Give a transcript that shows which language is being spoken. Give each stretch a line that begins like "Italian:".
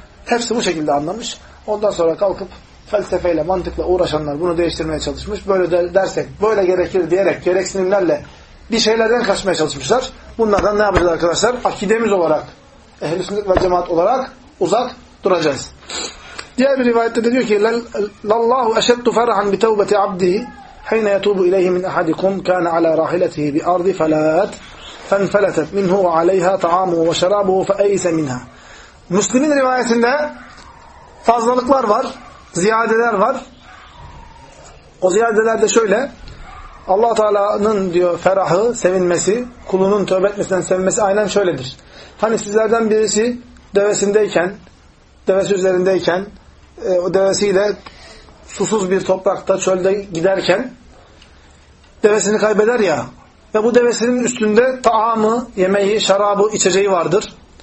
Turkish: Hepsi bu şekilde anlamış. Ondan sonra kalkıp felsefeyle, mantıkla uğraşanlar bunu değiştirmeye çalışmış. Böyle dersek, böyle gerekir diyerek, gereksinimlerle bir şeylerden kaçmaya çalışmışlar. Bunlardan ne yapacağız arkadaşlar? Akidemiz olarak, ehl-i sünnet ve cemaat olarak uzak duracağız. Diğer bir rivayette de diyor ki
Arabic: لَاللّٰهُ اَشَدُّ فَرَحًا بِتَوْبَةِ عَبْدِهِ حَيْنَ يَتُوبُ اِلَيْهِ مِنْ اَحَدِكُمْ كَانَ عَلَى رَاحِلَتِهِ بِأَرْضِ فَلَاتْ فَانْفَلَتَتْ مِنْهُ وَعَلَيْهَا تَعَامُهُ وَشَرَابُهُ فَأَيْسَ مِنْهَا.
Turkish: Müslümin rivayetinde fazlalıklar var, ziyadeler var. O ziyadeler de şöyle: Allah Teala'nın diyor ferahı, sevinmesi, kulunun tövbe etmesinden sevinmesi aynen şöyledir. Hani sizlerden birisi devesindeyken, devesi üzerindeyken, o devesiyle susuz bir toprakta, çölde giderken devesini kaybeder ya, ve bu devesinin üstünde taamı, yemeği, şarabı, içeceği vardır.